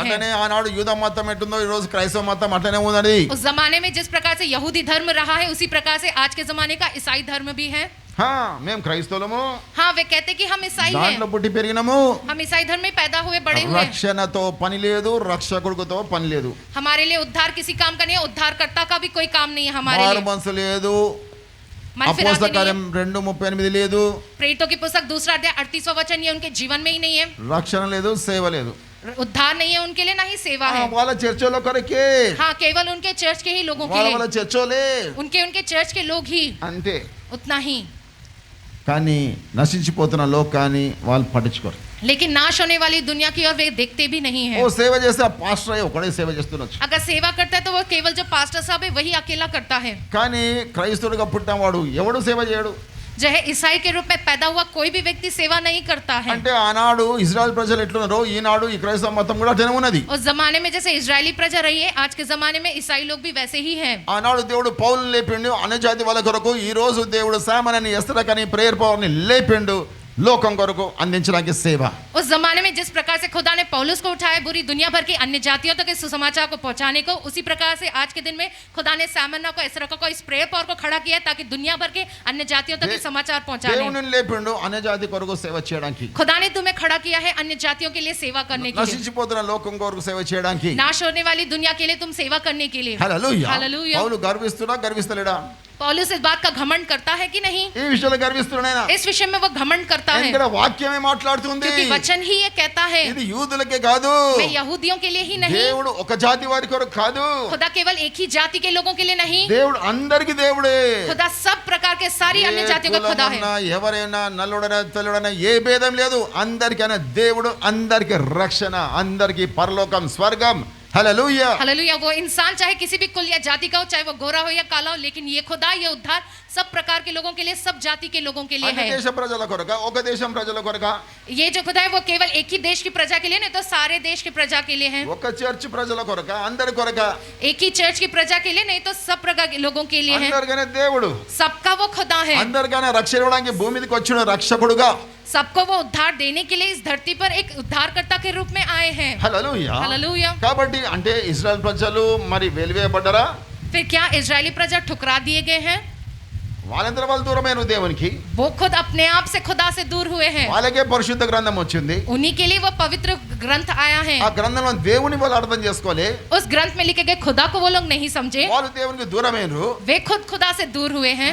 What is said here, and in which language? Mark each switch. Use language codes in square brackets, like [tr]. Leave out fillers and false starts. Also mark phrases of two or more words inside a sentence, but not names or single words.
[te] అట్లనే ఆనాడు యూద మతం ఎట్టుందో ఈ రోజు క్రైస్తవ మతం అట్లనే ఉన్నది. [hi] उस जमाने में जिस प्रकार से यहूदी धर्म रहा है उसी प्रकार से आज के जमाने का ईसाई धर्म भी है. [te] మేము క్రైస్తవులము, [hi] हाँ, वे कहते कि हम ईसाई [te] దాంట్లో [hi] हैं, [te] పుట్టి పెరిగినము. [hi] हम ईसाई धर्म में पैदा हुए बड़े हुए. [te] రక్షణతో పని లేదు, రక్షకుడితో పని లేదు. [hi] हमारे लिए उद्धार किसी काम का नहीं है, उद्धारकर्ता का भी कोई काम नहीं है हमारे [te] మారు [hi] लिए. [te] మనసు లేదు, [hi] मन [te] అపోస్తల [hi] फिराते नहीं [te] కార్యం [hi] है. [te] 2:38 లేదు, [hi] प्रेरितों की पुस्तक 2 अध्याय 38वां वचन ये उनके जीवन में ही नहीं है. [te] రక్షణ లేదు, సేవ లేదు. [hi] उद्धार नहीं है उनके लिए, ना ही सेवा है. [te] వాళ్ళ చర్చలో కొరకే, [hi] हाँ, केवल उनके चर्च के ही लोगों के [te] వాళ్ళ [hi] लिए, [te] చర్చోలే [hi] उनके चर्च के लोग ही, [te] అంతే. [hi] उतना ही. [te] కానీ నశించిపోతున్న లోకాన్ని వాళ్ళు పట్టించుకోరు. [hi] लेकिन नाश होने वाली दुनिया की ओर वे देखते भी नहीं [te] ఓ [hi] है. [te] సేవ చేస్తే ఆ పాస్టర్ అయ్యి ఒకడే సేవ చేస్తుండొచ్చు. [hi] अगर सेवा करता है तो वो केवल जो पास्टर साहब है वही अकेला करता है. [te] కానీ క్రైస్తవుడిగా పుట్టినవాడు ఎవడు సేవ చేయడు. [hi] जो है ईसाई के रूप में पैदा हुआ कोई भी व्यक्ति सेवा नहीं करता है. [te] అంటే ఆనాడు ఇజ్రాయెల్ ప్రజలు ఎట్లున్నారో ఈనాడు ఈ క్రైస్తవ మతం కూడా అట్లనే ఉన్నది. [hi] उस जमाने में जैसे इजरायली प्रजा रही है, आज के जमाने में ईसाई लोग भी वैसे ही हैं. [te] ఆనాడు దేవుడు పౌలుని లేపిండు అన్య జాతి వాళ్ళ కొరకు, ఈ రోజు దేవుడు సామనని ఎస్తరకని ప్రేయర్ పవర్ ని లేపిండు లోకం కొరకు అందించడానికి సేవ. [hi] उस जमाने में जिस प्रकार से खुदा ने पौलुस को उठाया पूरी दुनिया भर की अन्य जातियों तक इस सुसमाचार को पहुंचाने को, उसी प्रकार से आज के दिन में खुदा ने सामन्ना को, एसरा को, इस प्रेयर पावर को खड़ा किया ताकि दुनिया भर के अन्य जातियों तक इस समाचार पहुंचाने. [te] దేవుని లేపిండు అన్య జాతి కొరకు సేవ చేయడానికి, [hi] खुदा ने तुम्हें खड़ा किया है अन्य जातियों के लिए सेवा करने के लिए, [te] నశించిపోతున్న లోకం కొరకు సేవ చేయడానికి. [hi] नाश होने वाली दुनिया के लिए तुम सेवा करने के लिए. [te] హల్లెలూయా. హల్లెలూయా. పౌలు గర్విస్తున్నా గర్విస్తలేడా? [hi] पौलुस इस बात का घमंड करता है कि नहीं? [te] ఈ విషయంలో గర్విస్తున్నాయన. [hi] इस विषय में वो घमंड करता है [te] ఇక్కడ వాక్యమే మాట్లాడుతుంది. [hi] क्योंकि वचन ही ये कहता है, [te] ఇది యూదులకే కాదు, [hi] मैं यहूदियों के लिए ही नहीं, [te] దేవుడు ఒక జాతి వారి కొరకు కాదు, [hi] खुदा केवल एक ही जाति के लोगों के लिए नहीं, [te] దేవుడు అందరికి దేవుడే. [hi] खुदा सब प्रकार के सारी अन्य जातियों का खुदा है. [te] ఎవరైనా నల్లుడైనా తెల్లుడైనా ఏ భేదం లేదు, అందరికైనా దేవుడు, అందరికి రక్షణ, అందరికి పరలోకం, స్వర్గం. [hi] हालेलुया हालेलुया. वो इंसान चाहे किसी भी कुल या जाति का हो, चाहे वो गोरा हो या काला हो, लेकिन ये खुदा, ये उद्धार सब प्रकार के लोगों के लिए, सब जाति के लोगों के लिए [te] అన్ని [hi] है. [te] దేశ ప్రజల కొరక, ఒక దేశం ప్రజల కొరక, [hi] ये जो खुदा है वो केवल एक ही देश की प्रजा के लिए नहीं, तो सारे देश की प्रजा के लिए है. [te] ఒక చర్చ్ ప్రజల కొరక, అందరి కొరక, [hi] एक ही चर्च की प्रजा के लिए नहीं, तो सब प्रकार के लोगों के लिए है. [te] అందరికైనా దేవుడు, [hi] सबका वो खुदा है, [te] అందరికైనా రక్షణ ఇవ్వడానికి భూమి మీదకి వచ్చిన రక్షకుడుగా. [hi] सबको वो उद्धार देने के लिए इस धरती पर एक उद्धारकर्ता के रूप में आए हैं. [te] హల్లెలూయా. [hi] हालेलुया. [te] కాబట్టి అంటే ఇశ్రాయేల్ ప్రజలు మరి వెలివేయబడ్డారా? [hi] फिर क्या इजरायली प्रजा ठुकरा दिए गए हैं? [te] వాళ్ళందరూ వాళ్ళు దూరమైన దేవునికి, [hi] वो खुद अपने आप से खुदा से दूर हुए हैं. [te] వాళ్ళకే పరిశుద్ధ గ్రంథం వచ్చింది. [hi] उन्हीं के लिए वो पवित्र ग्रंथ आया है. [te] ఆ గ్రంథంలో దేవుని వాళ్ళు అర్థం చేసుకోలే, [hi] उस ग्रंथ में लिखे गए खुदा को वो लोग नहीं समझे, [te] వాళ్ళు దేవునికి దూరమైనరు. [hi] वे खुद खुदा से दूर हुए हैं.